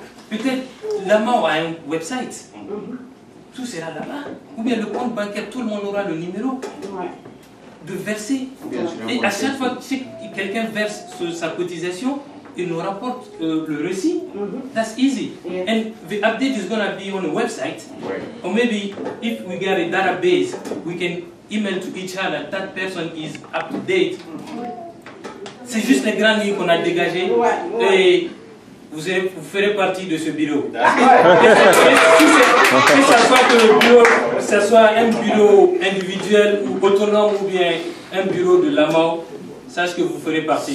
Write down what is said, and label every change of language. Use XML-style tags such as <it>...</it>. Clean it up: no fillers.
<fr>Peut-être là-bas on a un website. Tout sera là-bas. Ou bien le compte bancaire, tout le monde aura le numéro de verser. Et à chaque fois que quelqu'un verse sa cotisation, il nous rapporte le récit.</fr> <en>That's easy. And the update is going to be on the website. Or maybe if we get a database, we can email to each other that person is up to date.</en> <fr>C'est juste les grandes lignes qu'on a dégagées. Et vous ferez partie de ce bureau. Que ce soit que le bureau, que ce soit un bureau individuel ou autonome ou bien un bureau de l'AMAO, sache que vous ferez partie.</fr>